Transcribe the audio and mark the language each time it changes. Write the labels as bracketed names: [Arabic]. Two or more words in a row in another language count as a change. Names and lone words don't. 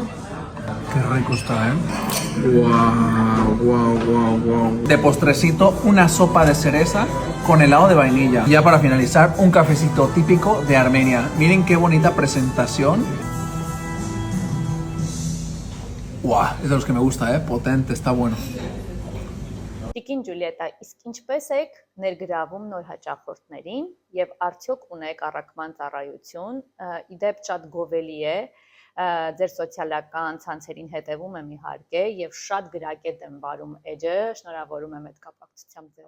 [Spanish] Qué rico está, ¿eh? Guau, guau, guau, guau. De postrecito, una sopa de cereza con helado de vainilla. Ya para finalizar, un cafecito típico de Armenia. Miren qué bonita presentación. Guau, es de los que me gusta, potente, está bueno. [Armenian] Տիկին Ջուլիետա, իսկ ինչպես եք ներգրավում նոր հաճախորդներին եւ արդյոք ունեք առաքման ծառայություն, իդեպ շատ գովելի է, ձեր սոցիալական ցանցերին հետևում եմ իհարկե եւ շատ գրակետ եմ վարում էջը, շնորհավորում եմ այդ կապակցությամբ ձեզ։